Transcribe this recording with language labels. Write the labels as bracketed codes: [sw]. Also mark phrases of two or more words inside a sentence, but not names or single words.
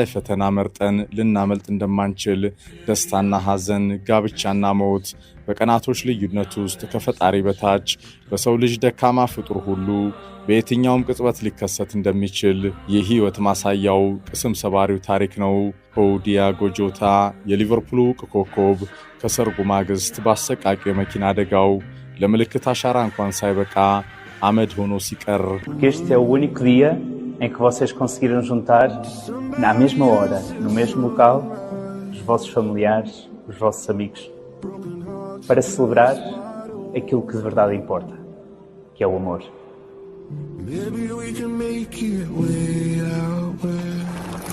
[am] ፈተና መርጠን ልናመልጥ እንደማንችል ደስታና ሐዘን፣ ጋብቻና ሞት በቀናቶች ልዩነት ውስጥ ከፈጣሪ በታች በሰው ልጅ ደካማ ፍጡር ሁሉ በየትኛውም ቅጽበት ሊከሰት እንደሚችል የህይወት ማሳያው ቅስም ሰባሪው ታሪክ ነው። ዲያጎ ጆታ የሊቨርፑሉ ዕውቅ ኮከብ ከሰርጉ ማግስት በአሰቃቂው የመኪና አደጋው ለምልክት አሻራ እንኳን ሳይበቃ አመድ ሆኖ ሲቀር [pt] Este é o único dia em que vocês conseguiram juntar na mesma hora, no mesmo local, os vossos familiares, os vossos amigos, para celebrar aquilo que de verdade importa, que é o amor. [en] Maybe we can make it way out west.